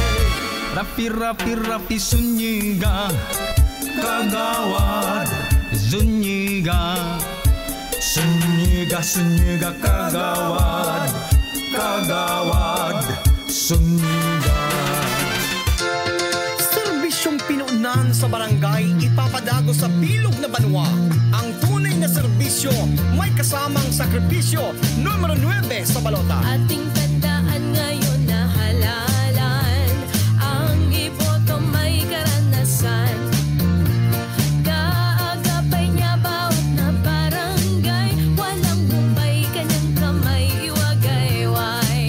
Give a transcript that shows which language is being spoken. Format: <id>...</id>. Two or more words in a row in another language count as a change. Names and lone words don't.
<tl>Rafi Soniga, Kagawad Zuniga, Soniga. Sunyiga kagawad, kagawad, sunyiga.</tl> <bik>Serbisyong pinunan sa barangay, ipapadago sa bilog na banwa.</bik> <tl>Ang tunay na serbisyo, may kasamang sakripisyo. Numero 9 sa balota. Ating tandaan ngayon na halalan, ang iboto may karanasan. Kaagapay niya bawat na barangay, walang bumbay, kanyang kamay, iwagayway.</tl>